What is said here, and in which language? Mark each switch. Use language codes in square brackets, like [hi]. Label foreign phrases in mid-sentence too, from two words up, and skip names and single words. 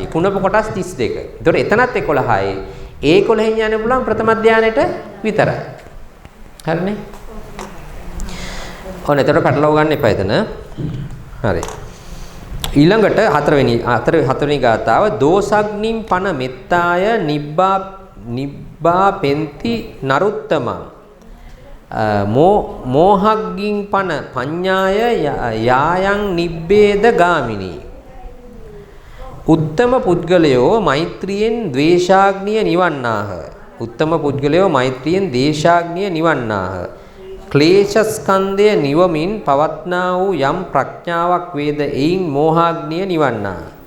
[si] කුණප කොටස් 32. ඒතකොට එතනත් 11යි. ඒ 11න් යන්න පුළුවන් ප්‍රථම ධානයට විතරයි. හරිනේ? ඔන්න එතකොට පැටලව ගන්න එපා එතන. හරි. ඊළඟට හතරවෙනි ගාථාව [pi] දෝසග්නිම් පන මෙත්තාය නිබ්බා පෙන්ති නරුත්තමං මෝහග්ගින් පන පඤ්ඤාය යායන් නිබ්බේද ගාමිනී. [si] උත්තම පුද්ගලයෝ මෛත්‍රියෙන් ද්වේෂාග්නිය නිවන්නාහ. උත්තම පුද්ගලයෝ මෛත්‍රියෙන් දේශාග්නිය නිවන්නාහ. ක්ලේශස්කන්ධය නිවමින් පවත්නා වූ යම් ප්‍රඥාවක් වේද එයින් මෝහාග්නිය නිවන්නාහ.